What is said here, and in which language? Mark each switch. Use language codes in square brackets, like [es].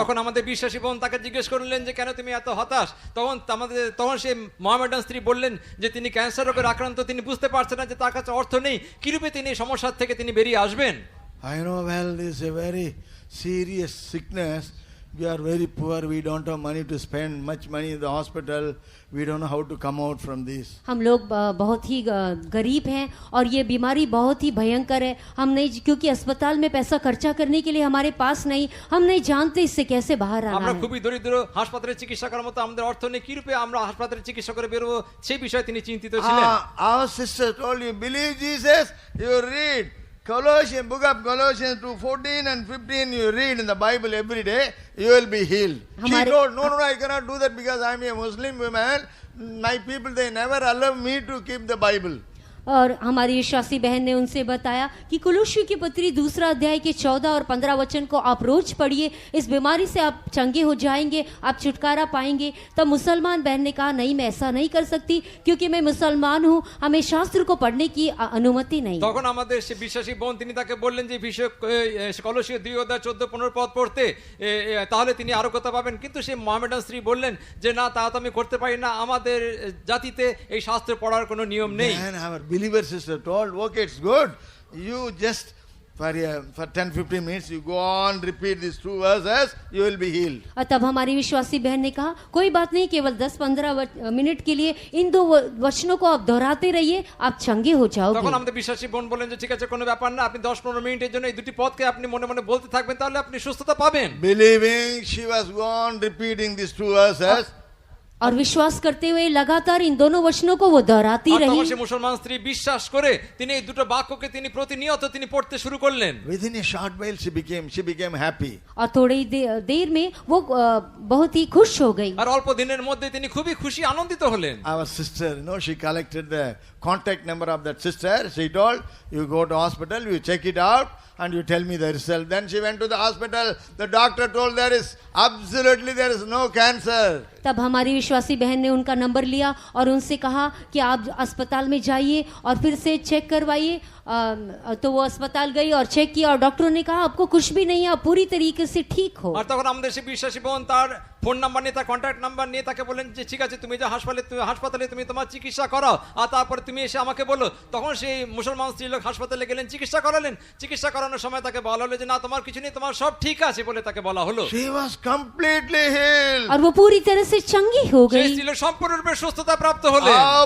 [bn] তখন আমাদের বিশ্বাসী বোন তাকে জিজ্ঞেস করলেন যে কেন তুমি এত হতাশ। তখন সেই মহামেডান স্ত্রী বললেন যে তিনি ক্যান্সার রোগের আক্রান্ত, তিনি বুঝতে পারছেন না যে তার কাছে অর্থ নেই, কিরূপে তিনি এই সমস্যা থেকে তিনি বেরিয়ে আসবেন। [en] I know well this is a very serious sickness. We are very poor. We don't have money to spend much money in the hospital. We don't know how to come out from this. [hi] हम लोग बहुत ही गरीब हैं और ये बीमारी बहुत ही भयंकर है। हम नहीं, क्योंकि अस्पताल में पैसा खर्चा करने के लिए हमारे पास नहीं, हम नहीं जानते इससे कैसे बाहर आना [bn] আমরা [hi] है। [bn] খুবই দরিদ্র, হাসপাতালে চিকিৎসা করার মতো আমাদের অর্থ নেই, কিরূপে আমরা হাসপাতালে চিকিৎসা করে বেরোবো সেই বিষয়ে তিনি চিন্তিত ছিলেন। [en] Our sister told you, believe Jesus, you read Colossians, book of Colossians 2:14 and 15, you read in the Bible every day, you will be healed. She told, no, I cannot do that because I am a Muslim woman. My people, they never allow me to keep the Bible. [hi] और हमारी विश्वासी बहन ने उनसे बताया कि कुलुस्सी की पत्री 2 अध्याय के 14 और 15 वचन को आप रोज पढ़िए, इस बीमारी से आप चंगे हो जाएंगे, आप छुटकारा पाएंगे। तब मुसलमान बहन ने कहा, नहीं, मैं ऐसा नहीं कर सकती क्योंकि मैं मुसलमान हूँ, हमें शास्त्र को पढ़ने की अनुमति नहीं। [bn] তখন আমাদের সে বিশ্বাসী বোন তিনি তাকে বললেন যে বিষয় কলসীয় 2 অধ্যায় 14-15 পদ পড়তে, তাহলে তিনি আরো কথা পাবেন। কিন্তু সে মোহামেডান স্ত্রী বললেন যে না, তা তো আমি করতে পারি না, আমাদের জাতিতে এই শাস্ত্র পড়ার কোনো নিয়ম নেই। [en] And our believer sister told, okay, it's good. You just for 10-15 minutes you go on, repeat these 2 verses, you will be healed. [hi] और तब हमारी विश्वासी बहन ने कहा, कोई बात नहीं, केवल 10-15 मिनट के लिए इन 2 वचनों को आप दोहराते रहिए, आप चंगे हो [bn] তখন [hi] जाओगे। [bn] আমাদের বিশ্বাসী বোন বলেন যে ঠিক আছে, কোনো ব্যাপার না, আপনি 10-15 মিনিটের জন্য এই দুটি পদকে আপনি মনে মনে বলতে থাকবেন, তাহলে আপনি সুস্থতা পাবেন। [en] Believing, she was gone repeating these 2 verses. [hi] और विश्वास करते हुए लगातार इन दोनों वचनों को वो दोहराती [bn] আর তখন [hi] रही। [bn] সে মুসলমান স্ত্রী বিশ্বাস করে তিনি এই দুটো বাক্যকে তিনি প্রতিনিয়ত তিনি পড়তে শুরু করলেন। [en] Within a short while she became happy. [hi] और थोड़ी देर में वो बहुत ही खुश हो गई। [bn] আর অল্প দিনের মধ্যে তিনি খুবই খুশি আনন্দিত হলেন। [en] Our sister, she collected the contact number of that sister. She told, you go to hospital, you check it out and you tell me the result. Then she went to the hospital. The doctor told there is no cancer. [hi] तब हमारी विश्वासी बहन ने उनका number लिया और उनसे कहा कि आप अस्पताल में जाइए और फिर से चेक करवाइए। तो वो अस्पताल गई और चेक किया और डॉक्टरों ने कहा आपको कुछ भी नहीं है, आप पूरी तरीके से ठीक हो। [bn] আর তখন আমাদের সে বিশ্বাসী বোন তার ফোন নাম্বার নিয়ে, তার কন্ট্যাক্ট নাম্বার নিয়ে তাকে বলেন যে ঠিক আছে, তুমি যে হাসপাতালে তুমি তোমার চিকিৎসা করো, আর তারপরে তুমি এসে আমাকে বলো। তখন সেই মুসলমান স্ত্রীলোক হাসপাতালে গেলেন, চিকিৎসা করালেন। চিকিৎসা করানোর সময় তাকে বলা হলো যে না, তোমার কিছু নেই, তোমার সব ঠিক আছে বলে তাকে বলা হলো। [en] She was completely healed. [hi] और वो पूरी तरह से चंगी हो [bn] সেই [hi] गई। [bn] স্ত্রীলোক সম্পূর্ণরূপে সুস্থতা প্রাপ্ত হলেন।